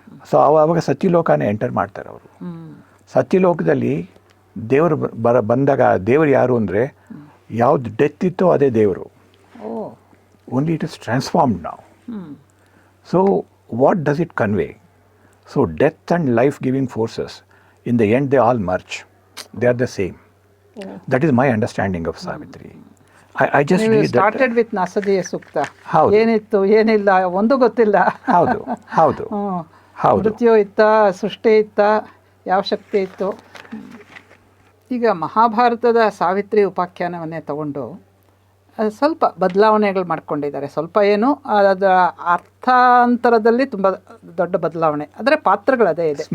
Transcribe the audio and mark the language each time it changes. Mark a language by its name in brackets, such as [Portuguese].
[Kannada] So ಆವಾಗ ಸತ್ಯಲೋಕನೇ enter ಮಾಡ್ತಾರೆ ಅವರು. ಸತ್ಯಲೋಕದಲ್ಲಿ ದೇವರು ಬಂದಾಗ ದೇವರು ಯಾರು ಅಂದರೆ, ಯಾವ್ದು ಡೆತ್ ಇತ್ತೋ ಅದೇ ದೇವರು. [English] Only it is transformed now. So what does it convey? So death and life giving forces, in the end they all merge. They are the same. That is my understanding of Savitri. I just read that. Started with Nasadiya Sukta. [Kannada] ಏನಿತ್ತು ಏನಿಲ್ಲ ಒಂದು ಗೊತ್ತಿಲ್ಲ. ಹೌದು. ಮೃತ್ಯು ಇತ್ತ, ಸೃಷ್ಟಿ ಇತ್ತ, ಯಾವ ಶಕ್ತಿ ಇತ್ತು. ಈಗ ಮಹಾಭಾರತದ ಸಾವಿತ್ರಿ ಉಪಾಖ್ಯಾನವನ್ನೇ ತಗೊಂಡು ಸ್ವಲ್ಪ ಬದಲಾವಣೆಗಳು ಮಾಡ್ಕೊಂಡಿದ್ದಾರೆ. ಸ್ವಲ್ಪ ಏನು ಅದರ ಅರ್ಥಾಂತರದಲ್ಲಿ ತುಂಬ ದೊಡ್ಡ ಬದಲಾವಣೆ, ಆದರೆ ಪಾತ್ರಗಳದೇ ಇದೆ.